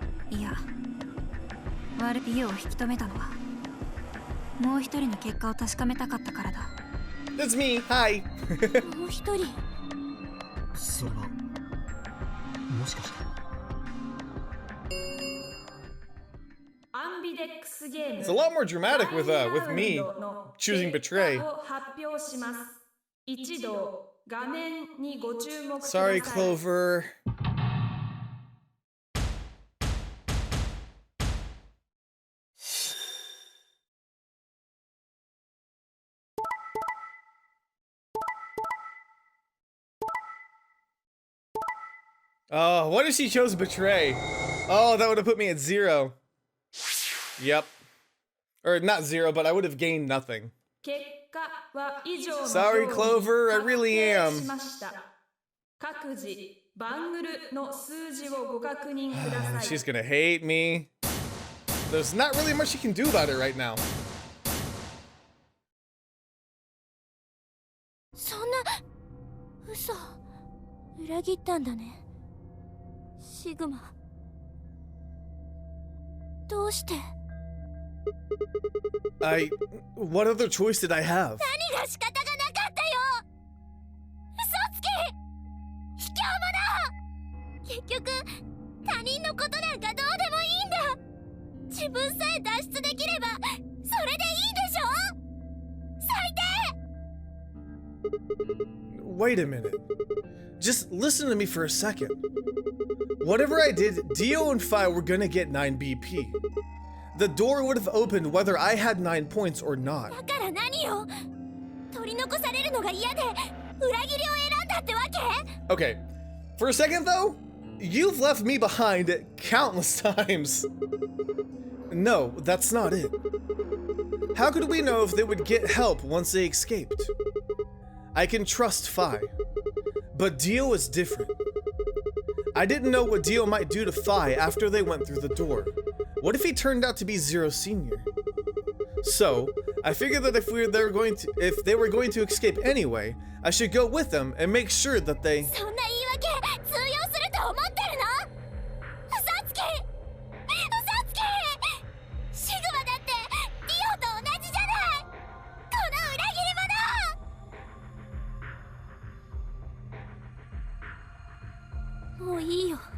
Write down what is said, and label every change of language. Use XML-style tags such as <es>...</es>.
<ja>いや、悪いを引き止めたのはもう一人の結果を確かめたかったからだ。</ja> <en>That's me. Hi.</en> <ja>もう一人。それはもしかして。アンビデックスゲーム</ja> <en>It's a lot more dramatic with me choosing betray.</en> <ja>を発表します。一度画面にご注目ください。</ja> <en>Sorry, Clover. Oh, what if she chose betray? Oh, that would have put me at 0. Yep. Or not 0, but I would have gained nothing.</en> <ja>結果は以上の</ja> <en>Sorry, Clover, I really am.</en> <ja>確定しました。各自バングルの数字をご確認ください。</ja> <en>She's gonna hate me. There's not really much she can do about it right now.</en> <ja>そんな嘘、裏切ったんだね、シグマ。どうして？</ja> <en>What other choice did I have?</en> <ja>何が仕方がなかったよ。嘘つき、卑怯者。結局他人のことなんかどうでもいいんだ。自分さえ脱出できればそれでいいでしょ。最低。</ja> <en>Wait a minute. Just listen to me for a second. Whatever I did, Dio and Phi were gonna get 9 BP. The door would have opened whether I had 9 points or not.</en> <ja>だから何よ。取り残されるのが嫌で裏切りを選んだってわけ？</ja> <en>Okay, for a second though, you've left me behind countless times. No, that's not it. How could we know if they would get help once they escaped? I can trust Phi, but Dio is different. I didn't know what Dio might do to Phi after they went through the door. What if he turned out to be Zero Senior? So, I figured that if they were going to escape anyway, I should go with them and make sure that they...</en> <ja>そんな言い訳通用すると思ってるの？嘘つき、嘘つき。シグマだってディオと同じじゃない。この裏切り者。もういいよ。</ja>